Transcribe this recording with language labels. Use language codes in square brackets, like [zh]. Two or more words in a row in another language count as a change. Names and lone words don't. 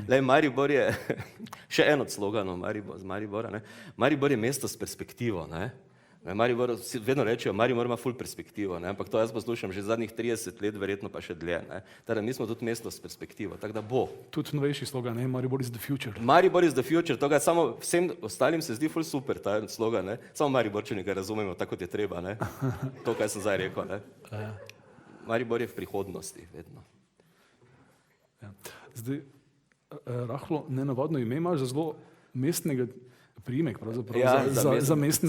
[sl] Maribor je, še en od sloganov Maribora, ne, Maribor je mesto s perspektivo, ne. Maribor, vedno rečejo, Maribor ima ful perspektivo, ne? Ampak to jaz poslušam že zadnjih 30 let, verjetno pa še dlje. Teda mi smo tudi mesto s perspektivo, tako da bo. Tudi novejši slogan, ne? [en] Maribor is the future. Maribor is the future, [sl] to ga samo vsem ostalim se zdi ful super ta slogan, ne? Samo Mariborčani ga razumemo tako, kot je treba, ne? To, kaj sem zdaj rekel, ne? Maribor je v prihodnosti, vedno. Ja. Zdaj, rahlo nenavadno ime imaš za zelo mestnega priimek, pravzaprav, za mestnega...